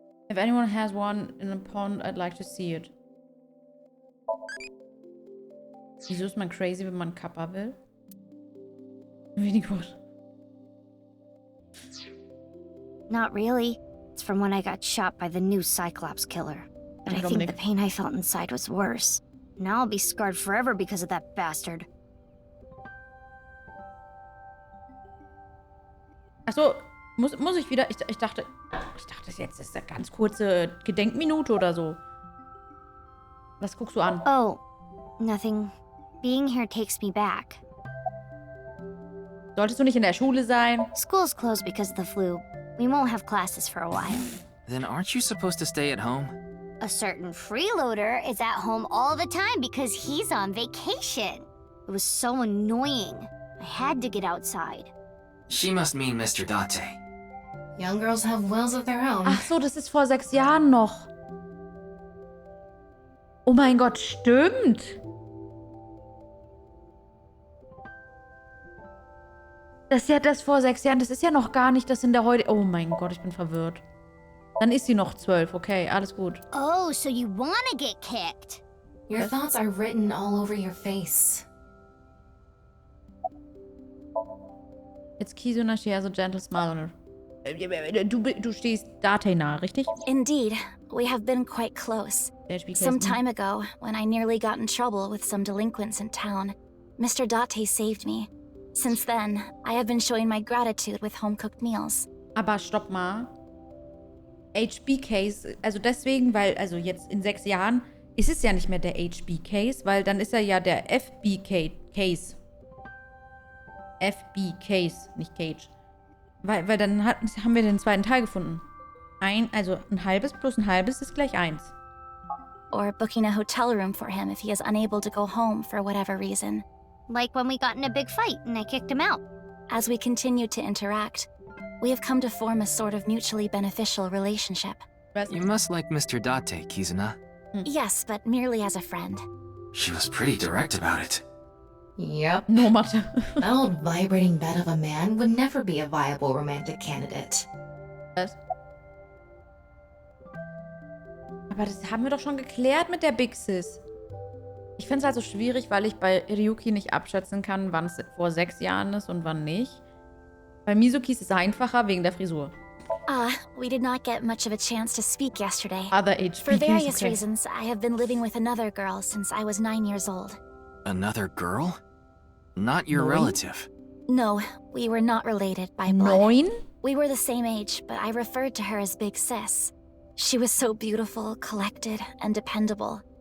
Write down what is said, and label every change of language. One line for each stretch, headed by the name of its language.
English: If anyone has one in a pond, I'd like to see it.
German: Wieso ist man crazy, wenn man einen Kappa will? Wenig gut.
English: Not really. It's from when I got shot by the new Cyclops killer. But I think the pain I felt inside was worse. Now I'll be scarred forever because of that bastard.
German: Achso, muss ich wieder? Ich dachte jetzt ist eine ganz kurze Gedenkminute oder so. Was guckst du an?
English: Oh, nothing. Being here takes me back.
German: Solltest du nicht in der Schule sein?
English: School's closed because of the flu. We won't have classes for a while. Then aren't you supposed to stay at home? A certain freeloader is at home all the time because he's on vacation. It was so annoying. I had to get outside. She must mean Mr. Date. Young girls have wills of their own.
German: Ach so, das ist vor 6 Jahren noch. Oh mein Gott, stimmt. Das ist ja das vor 6 Jahren. Das ist ja noch gar nicht das in der heute... Oh mein Gott, ich bin verwirrt. Dann ist sie noch 12. Okay, alles gut.
English: Oh, so you wanna get kicked? Your thoughts are written all over your face. It's Kizuna, she has a gentle smile on her.
German: Du stehst Date nahe, richtig?
English: Indeed. We have been quite close. Some time ago, when I nearly got in trouble with some delinquents in town, Mr. Date saved me. Since then, I have been showing my gratitude with home-cooked meals.
German: Aber stopp mal. HB-Case, also deswegen, weil, also jetzt in 6 Jahren ist es ja nicht mehr der HB-Case, weil dann ist er ja der FB-Case. FB-Case, nicht Cage. Weil dann haben wir den zweiten Teil gefunden. Also ein halbes plus ein halbes ist gleich 1.
English: Or booking a hotel room for him if he is unable to go home for whatever reason. Like when we got in a big fight and I kicked him out. As we continue to interact, we have come to form a sort of mutually beneficial relationship. You must like Mr. Date, Kizuna. Yes, but merely as a friend. She was pretty direct about it. Yep. No matter. That old vibrating bed of a man would never be a viable romantic candidate.
German: Was? Aber das haben wir doch schon geklärt mit der Big Sis. Ich finde es also schwierig, weil ich bei Ryuki nicht abschätzen kann, wann es vor 6 Jahren ist und wann nicht. Bei Mizuki ist es einfacher wegen der Frisur.
English: We did not get much of a chance to speak yesterday. Other HB For various reasons, I have been living with another girl since I was 9 years old. Another girl? Not your relative. No, we were not related by blood. 9? We were the same age, but I referred to her as Big Sis. She was so beautiful, collected, and dependable.